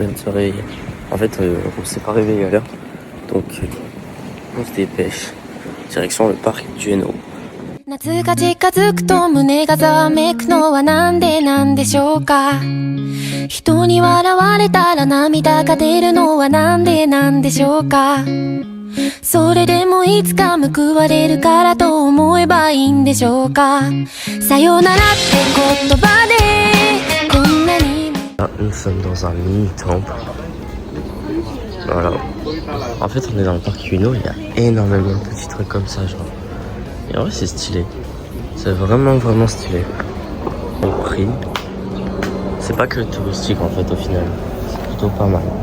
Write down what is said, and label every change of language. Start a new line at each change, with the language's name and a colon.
French: On vient de se réveiller. En fait, on s'est pas réveillé à l'heure. Donc, on se dépêche. Direction le parc du Hainaut.
Japanese: 夏が近づくと胸がざわめくのはなんでなんでしょうか。人に笑われたら涙が出るのはなんでなんでしょうか。それでもいつか報われるからと思えばいいんでしょうか。さよならって言葉でこんなに。
French: Nous sommes dans un mini temple. Voilà. En fait, on est dans le parc Ueno. Il y a énormément de petits trucs comme ça, genre. Et en vrai, c'est stylé. C'est vraiment stylé. Le prix, c'est pas que touristique en fait au final. C'est plutôt pas mal.